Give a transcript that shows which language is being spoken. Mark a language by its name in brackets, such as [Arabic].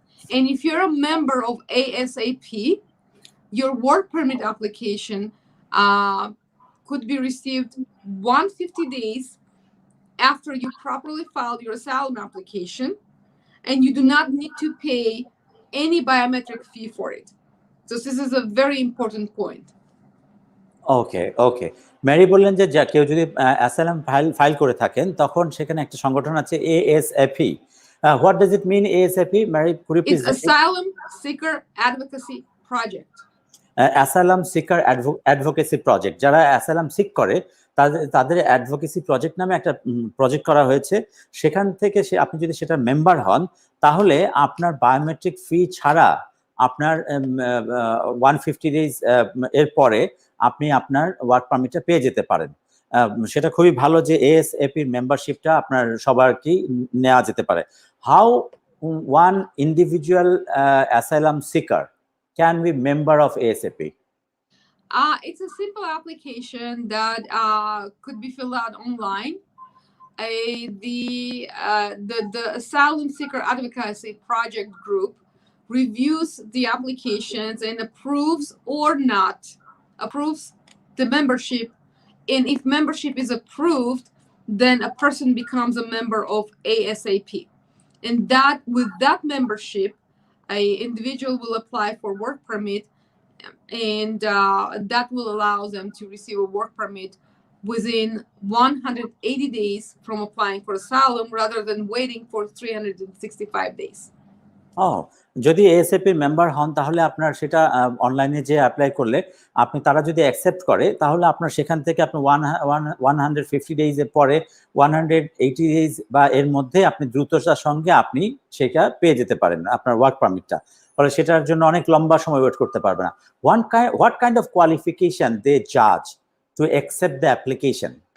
[English] And if you're a member of ASAP, your work permit application could be received 150 days after you properly filed your asylum application, and you do not need to pay any biometric fee for it. So this is a very important point. [Bangla] Okay Mary বললেন যে কেউ যদি asylum file করে থাকেন তখন সেখানে একটা সংগঠন আছে ASAP. [English] What does it mean, ASAP? Mary, could you please? It's Asylum Seeker Advocacy Project. Asylum Seeker Advocacy Project. [Bangla] যারা অ্যাসাইলাম সিক করে তাদের অ্যাডভোকেসি প্রজেক্ট নামে একটা প্রজেক্ট করা হয়েছে। সেখান থেকে আপনি যদি সেটা মেম্বার হন তাহলে আপনার বায়োমেট্রিক ফি ছাড়া আপনার 150 ডেজ এর পরে আপনি আপনার ওয়ার্ক পারমিটটা পেয়ে যেতে পারেন। সেটা খুবই ভালো যে ASAP-র মেম্বারশিপটা আপনার সবারই নেওয়া যেতে পারে। [English] How one individual asylum seeker can be member of ASAP? It's a simple application that could be filled out online. The Asylum Seeker Advocacy Project group reviews the applications and approves or not approves the membership. And if membership is approved, then a person becomes a member of ASAP. And that with that membership, an individual will apply for work permit, and that will allow them to receive a work permit within 180 days from applying for asylum rather than waiting for 365 days. [Bangla] যদি ASAP-র member হন তাহলে আপনার সেটা অনলাইনে যে apply করলে তারা যদি অ্যাকসেপ্ট করে তাহলে আপনার সেখান থেকে আপনি 150 ডেজ এর পরে 180 ডেজ বা এর মধ্যে আপনি দ্রুততার সঙ্গে আপনি সেটা পেয়ে যেতে পারেন আপনার ওয়ার্ক পারমিটটা। ফলে সেটার জন্য অনেক লম্বা সময় ওয়েট করতে পারবে না। [English] What kind of qualification they judge to accept the application?